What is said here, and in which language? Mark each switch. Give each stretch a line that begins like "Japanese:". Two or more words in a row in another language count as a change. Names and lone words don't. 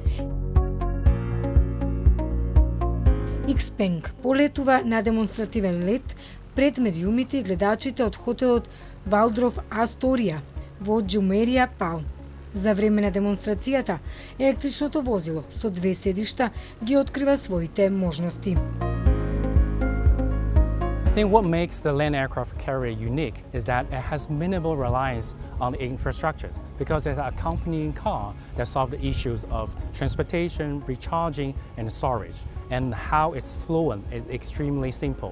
Macedonian: Xpeng полетува на демонстративен лет пред медиумите и гледачите од хотелот Валдров Асторија во Джумерија Пал. За време на демонстрацијата, електричното возило со 2 седишта ги открива своите можности.
English: I think what makes the land aircraft carrier unique is that it has minimal reliance on infrastructures, because it's an accompanying car that solves the issues of transportation, recharging, and storage. And how it's fluent is extremely simple.